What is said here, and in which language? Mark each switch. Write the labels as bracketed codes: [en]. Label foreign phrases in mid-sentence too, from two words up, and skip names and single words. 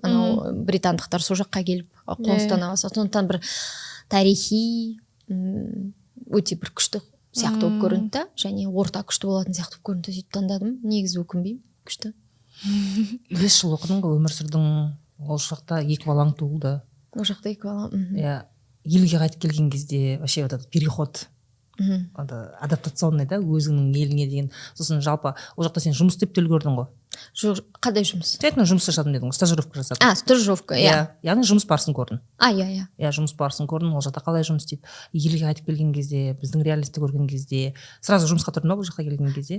[kk] Анау британдықтар сол жаққа келіп қоныстана бастады. Сондықтан бір тарихи өте бір күшті сияқты болып көрінді да, және орта күшті болатын сияқты болып көрінді, сөйтіп таңдадым. Негізі өкінбеймін, күшті. 5 жыл оқыдың ғой, өмір сүрдің, ол жақта 2 балаң туылды. Ол жақта 2 балам. Иә, елге қайтып келген кезде [ru] вообще вот этот переход адаптационный [kk] да, өзіңнің еліңе деген. Сосын жалпы ол жақта сен жұмыс істеп те үлгердің ғой. Жоқ, қандай жұмыс? Тек жұмыс жасадым дедің ғой, стажировка жасадың. Стажировка, иә. Яғни жұмыс барысын көрдің. Иә. Иә, жұмыс барысын көрдің, ол жақта қалай жұмыс істейді. Елге қайтып келген кезде, біздің реалисті көрген кезде, сразу жұмысқа тұрдың ба бұл жаққа келген кезде?